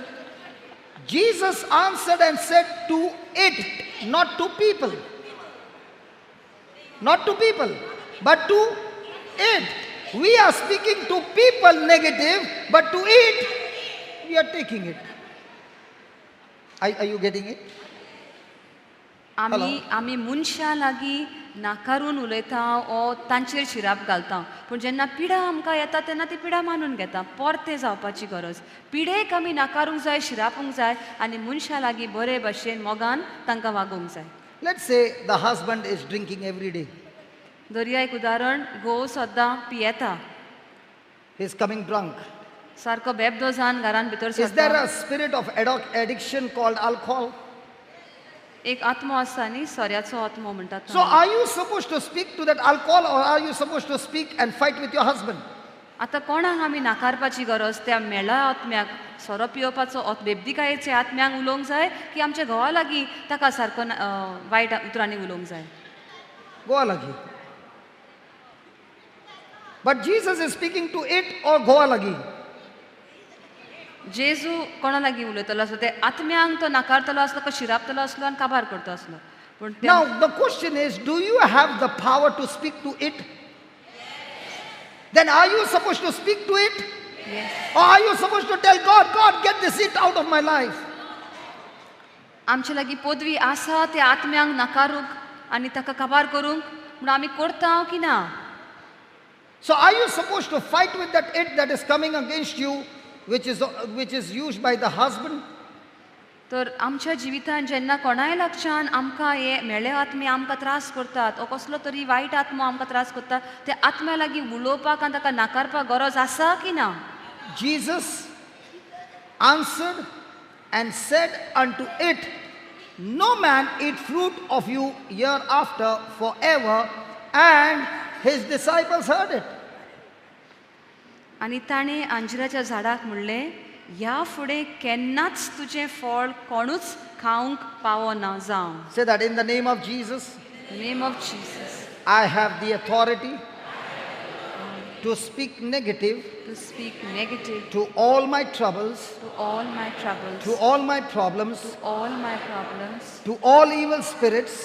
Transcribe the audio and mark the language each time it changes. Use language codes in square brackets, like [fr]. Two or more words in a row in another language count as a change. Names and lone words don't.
[en] Jesus answered and said to it, not to people. Not to people, but to it. We are speaking to people negative, but to it, we we are taking it. Are you getting it? [kok] आमी मनशां लागीं नाकारून उलयता ओ तांचेर शिराप घालता पूण जेन्ना पिडा आमकां येता तेन्ना ती पिडा मानून घेता परते जावपाची गरज पिडेक आमी नाकारूंक जाय शिरापूंक जाय आनी मनशां लागीं बरे भाशेन मोगान तांकां वागोवंक जाय. [en] Let's say the husband is drinking every day. [kok] दर्या एक उदाहरण घोव सद्दां पियेता [en] He is coming drunk. [kok] सारको बेबदो जावन घरान भितर [en] Is there [kok] सरता. [en] a spirit of addiction called alcohol? [kok] एक आत्मो आसता न्ही सोऱ्याचो आत्मो म्हणटात. [en] So are you supposed to speak to that alcohol, or are you supposed to speak and fight with your husband? [kok] आतां कोणाक आमी नाकारपाची गरज त्या मेळा आत्म्याक सोरो पियोवपाचो बेबदिकायेचे आत्म्यांक उलोवंक जाय की आमच्या घोवा लागीं ताका सारको वायट उतरांनी उलोवंक जाय. Goa lagi. [en] But Jesus is speaking to it or [kok] Goa lagi. जेजू कोणा लागीं उलयतलो आसलो ते आत्म्यांक तो नाकारतलो आसलो को शिरापतलो आसलो आनी काबार करतो आसलो पूण [en] Now the question is, do you have the power to speak to it? Then are you supposed to speak to it? Yes. Or are you supposed to tell God, God, get this it out of my life? [kok] आमचे लागीं पदवी आसा त्या आत्म्यांक नाकारूंक आनी ताका काबार करूंक म्हूण आमी करता की ना. [en] So are you supposed to fight with that it that is coming against you, which is used by the husband? [kok] तर आमच्या जिवितान जेन्ना कोणाय लागच्यान आमकां हे मेळे आत्मे आमकां त्रास करतात ओ कसलो तरी वायट आत्मो आमकां त्रास करता त्या आत्म्या लागीं उलोवपाक आनी ताका नाकारपाक गरज आसा की ना. [en] Jesus answered and said unto it, no man eat fruit of you hereafter forever. And his disciples heard it. [kok] आनी ताणें अंजिराच्या झाडाक म्हणलें ह्या फुडें केन्नाच तुजें फळ कोणूच खावंक पावना जावं. [en] Say that in the name of Jesus, name of Jesus I have the authority to speak negative to speak negative to all my troubles, to all my troubles to all my problems, all my problems to all evil spirits,